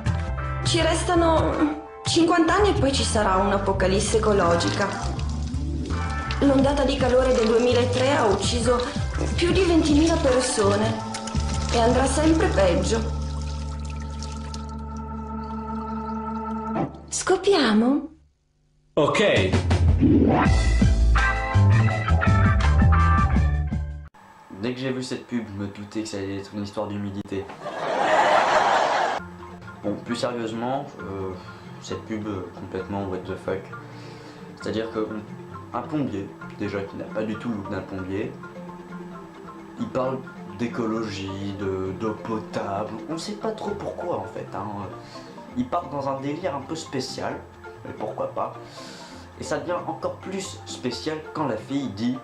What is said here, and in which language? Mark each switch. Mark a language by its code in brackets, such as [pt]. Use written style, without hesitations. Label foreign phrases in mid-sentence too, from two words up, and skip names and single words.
[it] Ci restano 50 anni e poi ci sarà un'apocalisse ecologica. L'ondata di calore del 2003 ha ucciso più di 20.000 persone e andrà sempre peggio. Scopriamo? Ok. [fr] Dès que j'ai vu cette pub, je me doutais que ça allait être une histoire d'humidité. Bon, plus sérieusement, cette pub complètement [en] what the fuck. [fr] C'est-à-dire que un plombier, déjà qui n'a pas du tout le look d'un plombier, il parle d'écologie, d'eau potable, on sait pas trop pourquoi en fait, hein. Il part dans un délire un peu spécial, mais pourquoi pas. Et ça devient encore plus spécial quand la fille dit